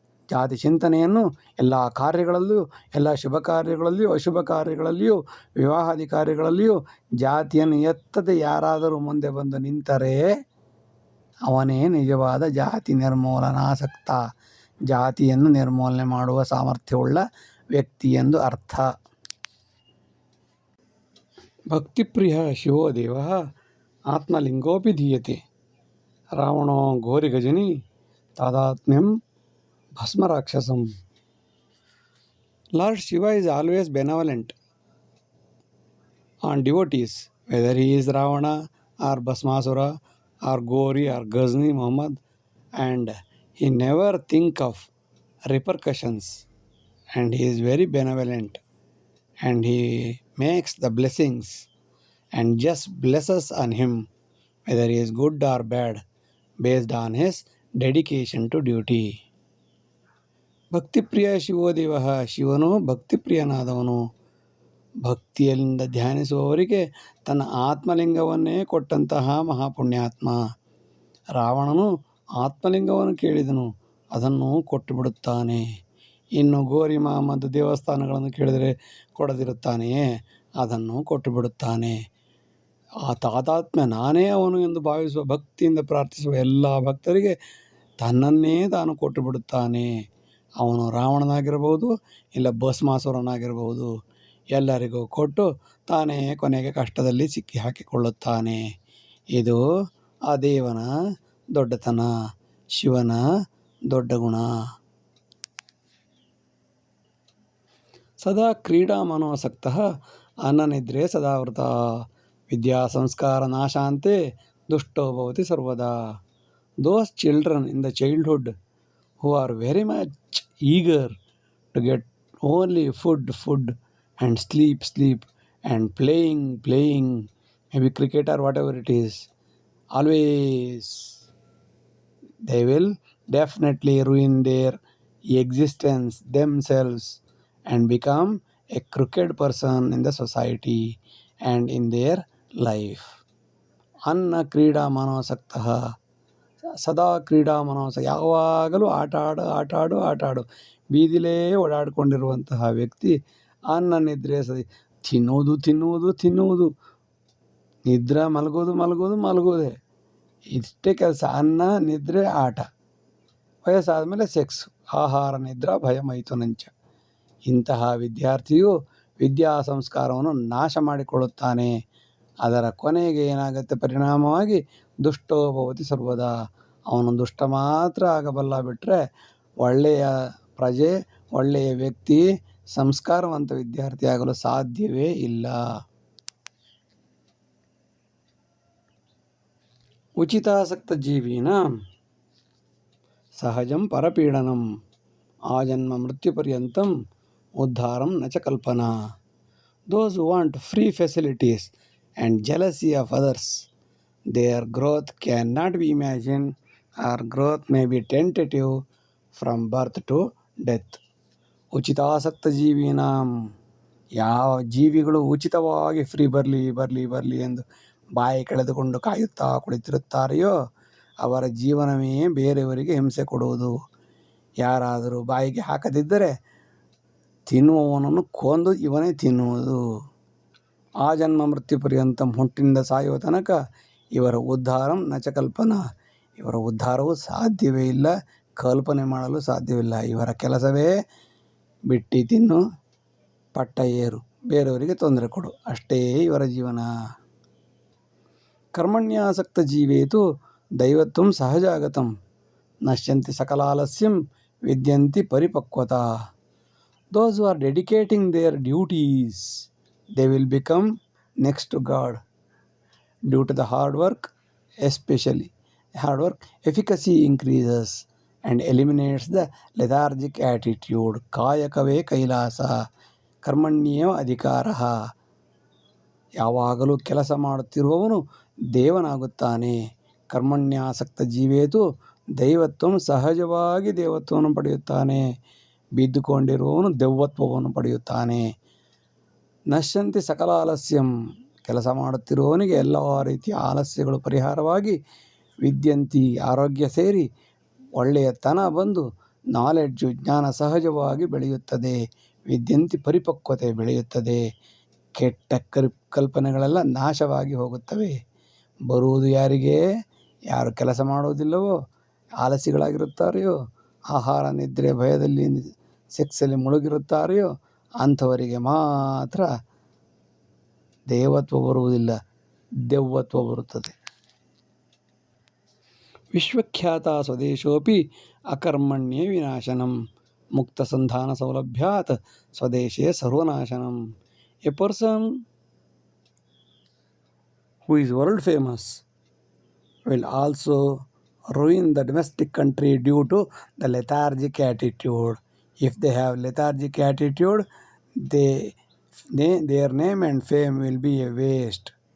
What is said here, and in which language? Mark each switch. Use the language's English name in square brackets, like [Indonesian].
[Kannada] ಜಾತಿ ಚಿಂತನೆಯನ್ನು ಎಲ್ಲ ಕಾರ್ಯಗಳಲ್ಲೂ, ಎಲ್ಲ ಶುಭ ಕಾರ್ಯಗಳಲ್ಲಿಯೂ ಅಶುಭ ಕಾರ್ಯಗಳಲ್ಲಿಯೂ ವಿವಾಹಾದಿ ಕಾರ್ಯಗಳಲ್ಲಿಯೂ ಜಾತಿಯನ್ನು ಎತ್ತದೆ ಯಾರಾದರೂ ಮುಂದೆ ಬಂದು ನಿಂತರೆ ಅವನೇ ನಿಜವಾದ ಜಾತಿ ನಿರ್ಮೂಲನಾಸಕ್ತ, ಜಾತಿಯನ್ನು ನಿರ್ಮೂಲನೆ ಮಾಡುವ ಸಾಮರ್ಥ್ಯವುಳ್ಳ ವ್ಯಕ್ತಿ ಎಂದು ಅರ್ಥ. [Sanskrit] ಭಕ್ತಿಪ್ರಿಯ ಶಿವೋ ದೇವ ಆತ್ಮಲಿಂಗೋಪಿ ಧೀಯತೆ. ರಾವಣೋ ಘೋರಿಗಜನಿ ತಾದಾತ್ಮ್ಯಂ ಭಸ್ಮರಾಕ್ಷಸಂ. [English] Lord Shiva is always benevolent on devotees, whether he is Ravana or Bhasmasura or Gori or Ghazni Muhammad, and he never think of repercussions, and he is very benevolent, and he makes the blessings and just blesses on him, whether he is good or bad, based on his dedication to duty. [Sanskrit] ಭಕ್ತಿಪ್ರಿಯ ಶಿವೋದೇವ, [Kannada] ಶಿವನು ಭಕ್ತಿಪ್ರಿಯನಾದವನು. ಭಕ್ತಿಯಿಂದ ಧ್ಯಾನಿಸುವವರಿಗೆ ತನ್ನ ಆತ್ಮಲಿಂಗವನ್ನೇ ಕೊಟ್ಟಂತಹ ಮಹಾಪುಣ್ಯಾತ್ಮ. ರಾವಣನು ಆತ್ಮಲಿಂಗವನ್ನು ಕೇಳಿದನು, ಅದನ್ನು ಕೊಟ್ಟು ಬಿಡುತ್ತಾನೆ. ಇನ್ನು ಗೋರಿ ಮಹಮ್ಮದ್ ದೇವಸ್ಥಾನಗಳನ್ನು ಕೇಳಿದರೆ ಕೊಡದಿರುತ್ತಾನೆಯೇ, ಅದನ್ನು ಕೊಟ್ಟು ಬಿಡುತ್ತಾನೆ. ಆ ತಾದಾತ್ಮ್ಯ ನಾನೇ ಅವನು ಎಂದು ಭಾವಿಸುವ, ಭಕ್ತಿಯಿಂದ ಪ್ರಾರ್ಥಿಸುವ ಎಲ್ಲ ಭಕ್ತರಿಗೆ ತನ್ನನ್ನೇ ತಾನು ಕೊಟ್ಟು ಬಿಡುತ್ತಾನೆ. ಅವನು ರಾವಣನಾಗಿರಬಹುದು, ಇಲ್ಲ ಭಸ್ಮಾಸುರನಾಗಿರಬಹುದು, ಎಲ್ಲರಿಗೂ ಕೊಟ್ಟು ತಾನೇ ಕೊನೆಗೆ ಕಷ್ಟದಲ್ಲಿ ಸಿಕ್ಕಿ ಹಾಕಿಕೊಳ್ಳುತ್ತಾನೆ. ಇದು ಆ ದೇವನ ದೊಡ್ಡತನ, ಶಿವನ ದೊಡ್ಡ ಗುಣ. [Sanskrit] ಸದಾ ಕ್ರೀಡಾ ಮನೋಸಕ್ತ ಅನ್ನನಿದ್ರೆ ಸದಾವೃತ. ವಿದ್ಯಾ ಸಂಸ್ಕಾರ ನಾಶಾಂತೆ ದುಷ್ಟೋ ಭವತಿ ಸರ್ವದಾ. [English] Those children in the childhood who are very much eager to get only food and sleep and playing, maybe cricket or whatever it is, always they will definitely ruin their existence themselves and become a crooked person in the society and in their life. [Sanskrit] ಅನ್ನ ಕ್ರೀಡಾ ಮನೋಸಕ್ತ, ಸದಾ ಕ್ರೀಡಾ ಮನೋಸ, [Kannada] ಯಾವಾಗಲೂ ಆಟಾಡು ಬೀದಿಲೇ ಓಡಾಡಿಕೊಂಡಿರುವಂತಹ ವ್ಯಕ್ತಿ ಅನ್ನ ನಿದ್ರೆ ತಿನ್ನುವುದು, ನಿದ್ರೆ ಮಲಗೋದೇ, ಇಷ್ಟೇ ಕೆಲಸ. ಅನ್ನ ನಿದ್ರೆ ಆಟ, ವಯಸ್ಸಾದ ಮೇಲೆ ಸೆಕ್ಸ್, [Sanskrit] ಆಹಾರ ನಿದ್ರಾ ಭಯ ಮೈಥುನಂಚ. [Kannada] ಇಂತಹ ವಿದ್ಯಾರ್ಥಿಯು ವಿದ್ಯಾ ಸಂಸ್ಕಾರವನ್ನು ನಾಶ ಮಾಡಿಕೊಳ್ಳುತ್ತಾನೆ. ಅದರ ಕೊನೆಗೆ ಏನಾಗುತ್ತೆ, ಪರಿಣಾಮವಾಗಿ [Sanskrit] ದುಷ್ಟೋ ಭವತಿ ಸರ್ವದಾ. [Kannada] ಅವನು ದುಷ್ಟ ಮಾತ್ರ ಆಗಬಲ್ಲ, ಬಿಟ್ಟರೆ ಒಳ್ಳೆಯ ಪ್ರಜೆ, ಒಳ್ಳೆಯ ವ್ಯಕ್ತಿ, ಸಂಸ್ಕಾರವಂತ ವಿದ್ಯಾರ್ಥಿ ಆಗಲು ಸಾಧ್ಯವೇ ಇಲ್ಲ. [Sanskrit] ಉಚಿತಾಸಕ್ತ ಜೀವೀನಾಂ ಸಹಜಂ ಪರಪೀಡನಂ ಆಜನ್ಮ ಮೃತ್ಯುಪರ್ಯಂತಂ ಉದ್ಧಾರಂ ನ ಚ ಕಲ್ಪನಾ. [English] Those who want free facilities and jealousy of others, their growth cannot be imagined, or growth may be tentative from birth to death. [Sanskrit] ಉಚಿತಾಸಕ್ತ ಜೀವಿನಾಂ, [Kannada] ಯಾವ ಜೀವಿಗಳು ಉಚಿತವಾಗಿ ಫ್ರೀ ಬರಲಿ ಎಂದು ಬಾಯಿ ಕಳೆದುಕೊಂಡು ಕಾಯುತ್ತಾ ಕುಳಿತಿರುತ್ತಾರೆಯೋ ಅವರ ಜೀವನವೇ ಬೇರೆಯವರಿಗೆ ಹಿಂಸೆ ಕೊಡುವುದು. ಯಾರಾದರೂ ಬಾಯಿಗೆ ಹಾಕದಿದ್ದರೆ ತಿನ್ನುವವನನ್ನು ಕೊಂದು ಇವನೇ ತಿನ್ನುವುದು. [Sanskrit] ಆ ಜನ್ಮ ಮೃತ್ಯು ಪರ್ಯಂತಂ, [Kannada] ಹುಟ್ಟಿನಿಂದ ಸಾಯುವ ತನಕ ಇವರ [Sanskrit] ಉದ್ಧಾರಂ ನಚ ಕಲ್ಪನಾ, [Kannada] ಇವರ ಉದ್ಧಾರವು ಸಾಧ್ಯವೇ ಇಲ್ಲ, ಕಲ್ಪನೆ ಮಾಡಲು ಸಾಧ್ಯವಿಲ್ಲ. ಇವರ ಕೆಲಸವೇ ಬಿಟ್ಟಿ ತಿನ್ನು, ಪಟ್ಟ ಏರು, ಬೇರೆಯವರಿಗೆ ತೊಂದರೆ ಕೊಡು, ಅಷ್ಟೇ ಇವರ ಜೀವನ. [Sanskrit] ಕರ್ಮಣ್ಯಾಸಕ್ತ ಜೀವೇತು ದೈವತ್ವಂ ಸಹಜಾಗತಂ ನಶ್ಯಂತಿ ಸಕಲಾಲಸ್ಯಂ ವಿದ್ಯಂತಿ ಪರಿಪಕ್ವತಾ. [English] Those who are dedicating their duties, they will become next to God. Due to the hard work, especially hard work, efficacy increases and eliminates the lethargic attitude. [Kannada] Kayakave kailasa. [Sanskrit] ಕರ್ಮಣ್ಯೇವ ಅಧಿಕಾರ. [Kannada] ಯಾವಾಗಲೂ ಕೆಲಸ ಮಾಡುತ್ತಿರುವವನು ದೇವನಾಗುತ್ತಾನೆ. [Sanskrit] ಕರ್ಮಣ್ಯಾಸಕ್ತ ಜೀವೇತು ದೈವತ್ವಂ, [Kannada] ಸಹಜವಾಗಿ ದೇವತ್ವವನ್ನು ಪಡೆಯುತ್ತಾನೆ. ಬಿದ್ದುಕೊಂಡಿರುವವನು ದೆವ್ವತ್ವವನ್ನು ಪಡೆಯುತ್ತಾನೆ. [Sanskrit] ನಶ್ಯಂತಿ ಸಕಲ ಆಲಸ್ಯಂ, [Kannada] ಕೆಲಸ ಮಾಡುತ್ತಿರುವವನಿಗೆ ಎಲ್ಲ ರೀತಿಯ ಆಲಸ್ಯಗಳು ಪರಿಹಾರವಾಗಿ, ವಿದ್ಯಂತಿ ಆರೋಗ್ಯ ಸೇರಿ ಒಳ್ಳೆಯತನ ಬಂದು, ನಾಲೆಡ್ಜು ಜ್ಞಾನ ಸಹಜವಾಗಿ ಬೆಳೆಯುತ್ತದೆ. ವಿದ್ಯಂತಿ ಪರಿಪಕ್ವತೆ ಬೆಳೆಯುತ್ತದೆ. ಕೆಟ್ಟ ಕಲ್ಪನೆಗಳೆಲ್ಲ ನಾಶವಾಗಿ ಹೋಗುತ್ತವೆ. ಬರುವುದು ಯಾರಿಗೆ? ಯಾರು ಕೆಲಸ ಮಾಡುವುದಿಲ್ಲವೋ, ಆಲಸಿಗಳಾಗಿರುತ್ತಾರೆಯೋ, ಆಹಾರ ನಿದ್ರೆ ಭಯದಲ್ಲಿ ಸೆಕ್ಸಲ್ಲಿ ಮುಳುಗಿರುತ್ತಾರೆಯೋ ಅಂಥವರಿಗೆ ಮಾತ್ರ ದೇವತ್ವ ಬರುವುದಿಲ್ಲ, ದೆವ್ವತ್ವ ಬರುತ್ತದೆ. [Sanskrit] ವಿಶ್ವಖ್ಯಾತ ಸ್ವದೇಶೋಪಿ ಅಕರ್ಮಣ್ಯೇ ವಿನಾಶನಂ, ಮುಕ್ತ ಸಂಧಾನ ಸೌಲಭ್ಯಾತ್ ಸ್ವದೇಶೇ ಸರ್ವನಾಶನಂ. [English] A person who is world famous will also ruin the domestic country due to the lethargic attitude. If they have lethargic attitude, their name and fame will be a waste.